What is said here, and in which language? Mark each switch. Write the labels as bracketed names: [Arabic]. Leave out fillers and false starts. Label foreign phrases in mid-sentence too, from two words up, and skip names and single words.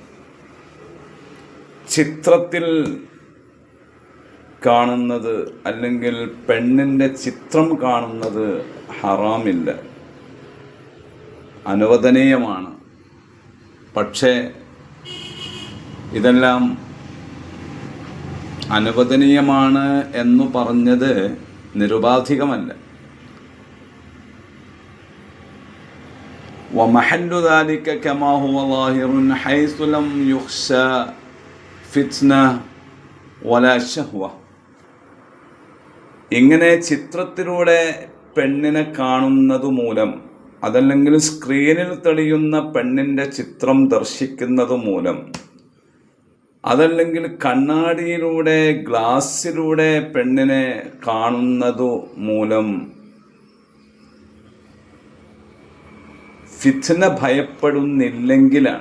[Malayalam] ചിത്രത്തിൽ കാണുന്നത് അല്ലെങ്കിൽ പെണ്ണിൻ്റെ ചിത്രം കാണുന്നത് ഹറാമില്ല, അനുവദനീയമാണ്. പക്ഷേ ഇതെല്ലാം അനുവദനീയമാണ് എന്നു പറഞ്ഞത് നിരുപാധികമല്ല. [Arabic] ومحل ذلك كما هو ظاهر حيث لم يخشى فتنة ولا شهوة. [Malayalam] ഇങ്ങനെ ചിത്രത്തിലൂടെ പെണ്ണിനെ കാണുന്നത് മൂലം, അതല്ലെങ്കിൽ സ്ക്രീനിൽ തെളിയുന്ന പെണ്ണിൻ്റെ ചിത്രം ദർശിക്കുന്നത് മൂലം, അതല്ലെങ്കിൽ കണ്ണാടിയിലൂടെ ഗ്ലാസ്സിലൂടെ പെണ്ണിനെ കാണുന്നതു മൂലം ഫിത്ന ഭയപ്പെടുന്നില്ലെങ്കിലാണ്.